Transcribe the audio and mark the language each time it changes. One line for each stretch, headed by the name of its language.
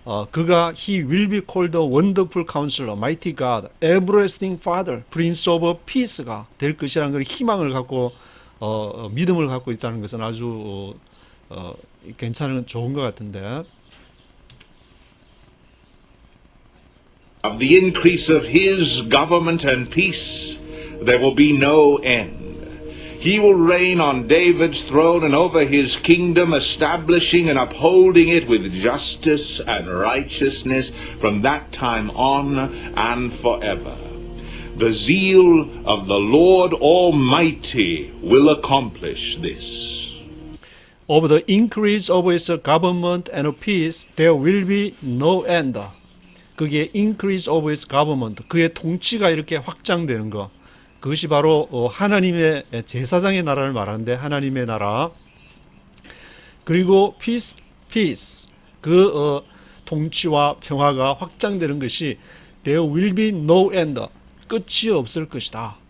Korean: 그가
English: he will be called the wonderful counselor, mighty God, everlasting father, prince of peace
Korean: 가 될 것이라는 걸 희망을 갖고 믿음을 갖고 있다는 것은 아주 괜찮은 좋은 것 같은데.
English: of the increase of his government and peace there will be no end. He will reign on David's throne and over his kingdom, establishing and upholding it with justice and righteousness from that time on and forever. The zeal of the Lord Almighty will accomplish this. Of the increase of his government and peace there will be no end.
Korean: 그게
English: increase of his government,
Korean: 그의 통치가 이렇게 확장되는 거, 그것이 바로 하나님의 제사장의 나라를 말하는데, 하나님의 나라. 그리고 peace, 그 통치와 평화가 확장되는 것이
English: there will be no end,
Korean: 끝이 없을 것이다.